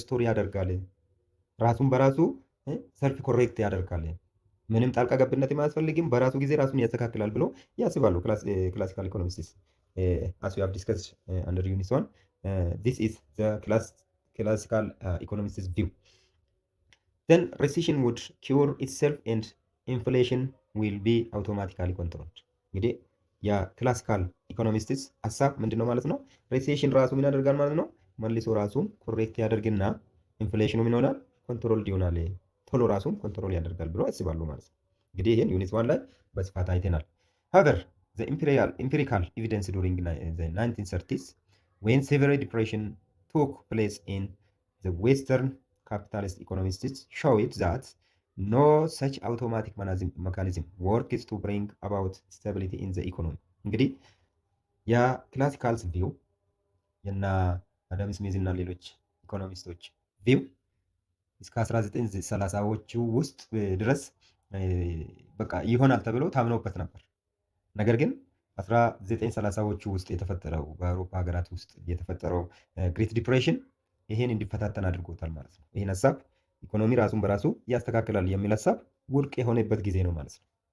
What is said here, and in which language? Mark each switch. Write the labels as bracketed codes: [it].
[am] ሪስቶር ያደርጋል። ራሱን በራሱ ሰልፍ ኮሬክት ያደርጋል። ምንም ጣልቃ ገብነት የማያስፈልግም። በራሱ ጊዜ ራሱን ያስተካክላል ብሎ ያስባሉ ክላሲካል ኢኮኖሚስትስ። [en] as we have discussed under unit 1, this is the classical economists view. Then recession would cure itself and inflation will be automatically controlled. [am] እንግዲህ የክላሲካል ኢኮኖሚስትስ ሀሳብ ምንድነው ማለት ነው? ሪሴሽን ራሱ ምን ያደርጋል ማለት ነው? መልሶ ራሱን ኮሬክት ያደርግና ኢንፍሌሽኑ ምን ይሆናል? ኮንትሮል ይሆናል። ቶሎ ራሱን ኮንትሮል ያደርጋል ብሎ ያስባሉ ማለት ነው። እንግዲህ ይህን ዩኒት 1 ላይ በስፋት አይተናል። [en] however the empirical evidence during the 1930s when severe depression took place in the western capitalist economists showed that no such automatic mechanism works to bring about stability in the economy. [am] እንግዲህ የክላሲካልስ ቪው የና አዳም ስሚዝ እና ሌሎች ኢኮኖሚስቶች ቪው እስከ 1930ዎቹ ውስጥ ድረስ በቃ ይሆናል ተብሎ ታምነውበት ነበር። ነገር ግን 1930ዎቹ ውስጥ የተፈጠረው በአውሮፓ ሀገራት ውስጥ የተፈጠረው ግሬት ዲፕሬሽን ይሄን እንዲፈታተን አድርጎታል ማለት ነው። ይህን ሀሳብ ኢኮኖሚ ራሱን በራሱ ያስተካክላል የሚል ሀሳብ ውድቅ የሆነበት ጊዜ ነው ማለት ነው።